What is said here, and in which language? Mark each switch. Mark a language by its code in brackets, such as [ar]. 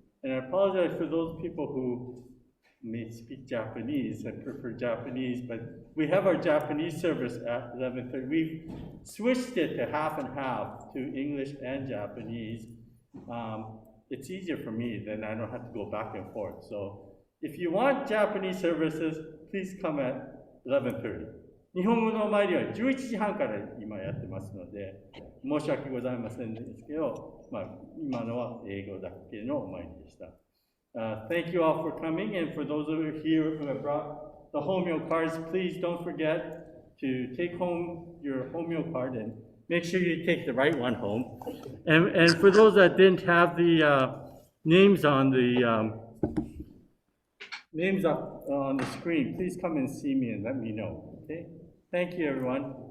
[en] And I apologize for those people who may speak Japanese. I prefer Japanese, but we have our Japanese service at 11:30. We've switched it to half and half to English and Japanese. It's easier for me, then I don't have to go back and forth. So if you want Japanese services, please come at 11:30. [ja] 日本語の前には11時半から今やってますので、申し訳ございませんですけど、今のは英語だけのお参りでした。 [en] Thank you all for coming, and for those of you here who have brought the Homyo cards, please don't forget to take home your Homyo card and make sure you take the right one home. And for those that didn't have the names on the names up on the screen, please come and see me and let me know. Okay. Thank you, everyone.